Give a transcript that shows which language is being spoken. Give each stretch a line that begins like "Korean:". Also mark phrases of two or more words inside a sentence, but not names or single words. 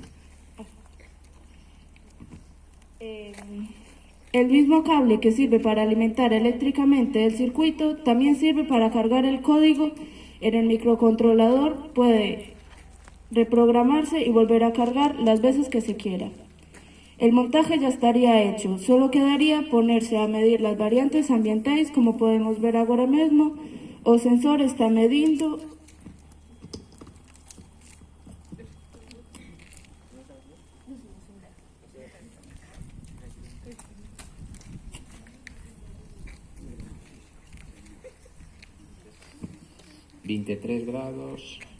Spanish: El mismo cable que sirve para alimentar eléctricamente el circuito también sirve para cargar el código en el microcontrolador. Puede reprogramarse y volver a cargar las veces que se quiera. El montaje ya estaría hecho, solo quedaría ponerse a medir las variantes ambientais, como podemos ver
Galician: agora mesmo. O sensor está medindo
Spanish: ...23 grados...